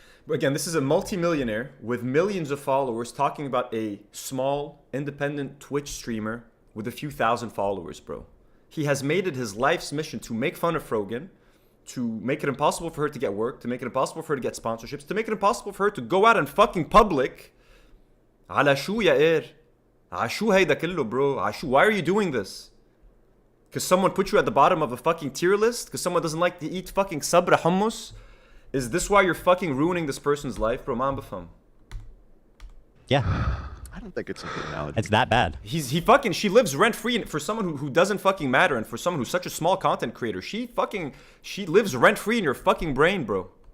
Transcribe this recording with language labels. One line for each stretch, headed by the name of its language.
English: Again, this is a multimillionaire with millions of followers talking about a small, independent Twitch streamer with a few thousand followers, bro. He has made it his life's mission to make fun of Frogan, to make it impossible for her to get work, to make it impossible for her to get sponsorships, to make it impossible for her to go out in fucking public.
Arabic: على شو يا إير؟ على شو هيدا كله, bro? على شو?
English: Why are you doing this? Because someone put you at the bottom of a fucking tier list? Because someone doesn't like to eat fucking sabra hummus? Is this why you're fucking ruining this person's life, bro? Man bafam. Yeah, I don't think it's a good analogy. it's that bad. She lives rent free for someone who doesn't fucking matter, and for someone who's such a small content creator, she lives rent free in your fucking brain, bro.